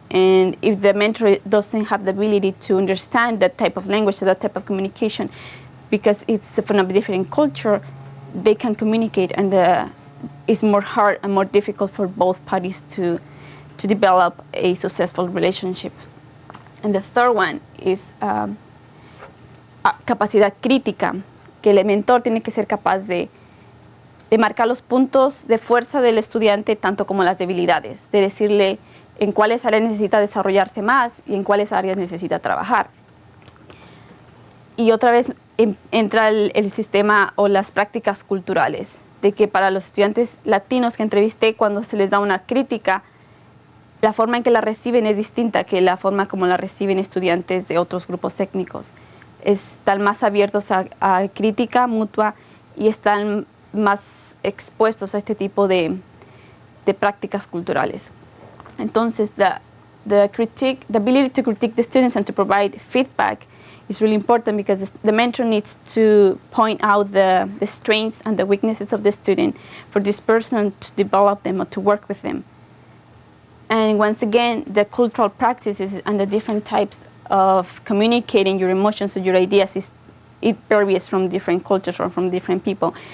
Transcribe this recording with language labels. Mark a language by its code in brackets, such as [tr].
[en] And if the mentor doesn't have the ability to understand that type of language, that type of communication, because it's from a different culture, they can communicate, and it's more hard and more difficult for both parties to develop a successful relationship. And the third one is [es] capacidad crítica, que el mentor tiene que ser capaz de marcar los puntos de fuerza del estudiante, tanto como las debilidades, de decirle en cuáles áreas necesita desarrollarse más y en cuáles áreas necesita trabajar. Y otra vez entra el sistema o las prácticas culturales, de que para los estudiantes latinos que entrevisté, cuando se les da una crítica, la forma en que la reciben es distinta que la forma como la reciben estudiantes de otros grupos étnicos. Están más abiertos a crítica mutua y están más expuestos a este tipo de prácticas culturales. Entonces, [en] the ability to critique the students and to provide feedback is really important, because the mentor needs to point out the strengths and the weaknesses of the student for this person to develop them or to work with them. And once again, the cultural practices and the different types of communicating your emotions or your ideas it varies from different cultures or from different people.